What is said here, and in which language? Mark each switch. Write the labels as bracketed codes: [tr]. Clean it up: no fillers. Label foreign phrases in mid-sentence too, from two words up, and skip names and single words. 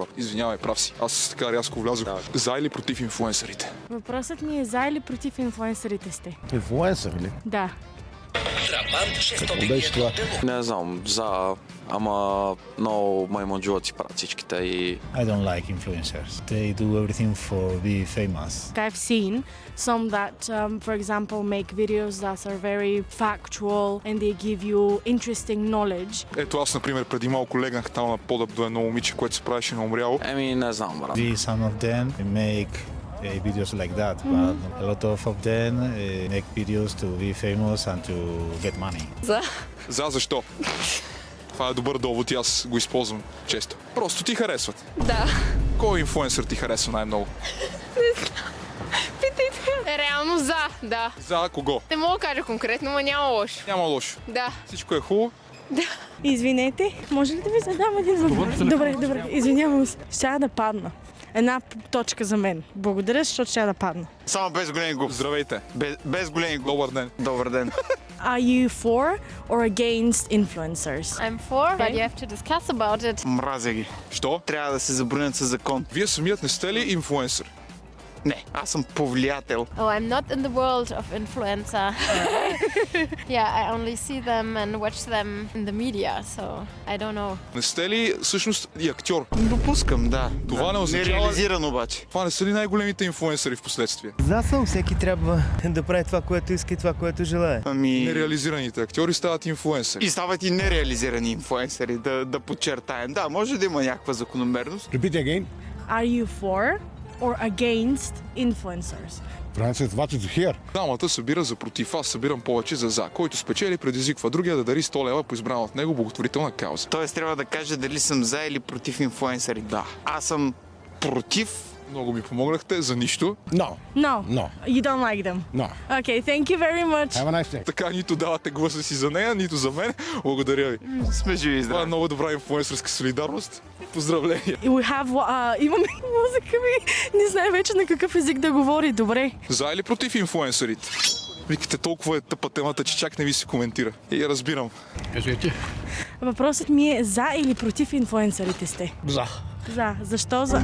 [bg] Извинявай, прав си. Аз така рязко влязох. За или против инфлуенсърите? Въпросът ми е за или против инфлуенсърите сте? Инфлуенсър ли? Да. Какво беше това? Не знам, ама много маймунджулаци правят всичките и... [en] I don't like influencers. They do everything for be famous. I've seen some that, for example, make videos that are very factual and they give you interesting knowledge. [bg] Ето аз, например, преди малко легнах там на пода до едно момиче, което се правеше на умряло. Не знам, брат. [en] Some of them make videos like that, but a lot of them make videos to be famous and to get money. [bg] Защо? Това е добър довод и аз го използвам често. Просто ти харесват. Да. Кой инфлуенсър ти харесва най-много? Питайте. Реално да. За кого? Не мога да кажа конкретно, но няма лошо. Няма лошо. Да. Всичко е хубаво. Да. Извинете, може ли да ви задам един въпрос? Добре, извинявам се. Ще да падна. Една точка за мен. Благодаря, защото ще да падна. Само без големи глупости. Здравейте. Без големи глупости. Добър ден. Добър ден. [en] Are you for or against influencers? I'm for, but you have to discuss about it. [bg] Мразя ги. Що? Трябва да се забранят със закон. Вие самият не сте ли инфлуенсър? Не, аз съм повлиятел. [en] Oh, I'm not in the world of influencer. Yeah, I only see them and watch them in the media, so I don't know. [bg] Не сте ли всъщност и актьор? Допускам, да. Това не означава... Нереализиран обаче. Това не са ли най-големите инфлуенсъри в последствие? За съм, всеки трябва да прави това, което иска и това, което желае. Нереализираните актьори стават инфлуенсъри. И стават и нереализирани инфлуенсъри, да подчертаем. Да, може да има някаква закономерност. [en] Repeat again. Are you for or against influencers? Francis, what did you hear? [bg] Дамата събира за против, аз събирам повече за. Който спечели, предизвиква другия да дари 100 лева по избрана от него благотворителна кауза. Тоест трябва да кажа дали съм за или против инфлуенсъри. Да. Аз съм против. Много ми помогнахте за нищо. [en] No. No. No. You don't like them? No. Okay, thank you very much. Have a nice day. [bg] Така нито давате гласа си за нея, нито за мен. Благодаря ви. Сме живи и здрави. Това е много добра инфлуенсърска солидарност. Поздравления. [en] We have, [bg] имаме музика ми. Не знае вече на какъв език да говори. Добре. За или против инфлуенсърите? Викате, толкова е тъпа темата, че чак не ви се коментира. И я разбирам. Кажете. Въпросът ми е за или против инфлуенсърите сте? За. За. Защо за?